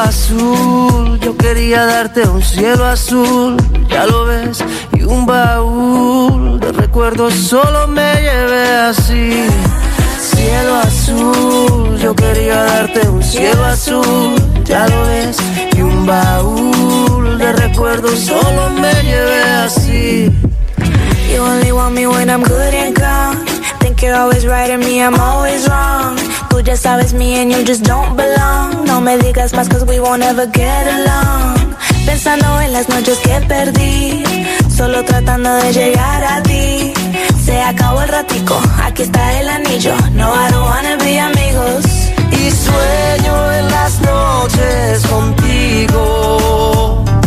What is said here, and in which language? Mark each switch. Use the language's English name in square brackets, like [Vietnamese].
[Spanish] Yo quería darte un cielo azul, ya lo ves, y un baúl de recuerdos solo me llevé así. Cielo azul, yo quería darte un cielo azul, ya lo ves, y un baúl de recuerdos solo me llevé así. [English] You only want me when I'm good and gone. Think you're always right and me, I'm always wrong. [Spanish] Tú ya sabes, [English] me and you just don't belong. [Spanish] No me digas más, [English] cause we won't ever get along. [Spanish] Pensando en las noches que perdí, solo tratando de llegar a ti. Se acabó el ratico, aquí está el anillo. [English] No, I don't wanna be amigos. [Spanish] Y sueño en las noches contigo.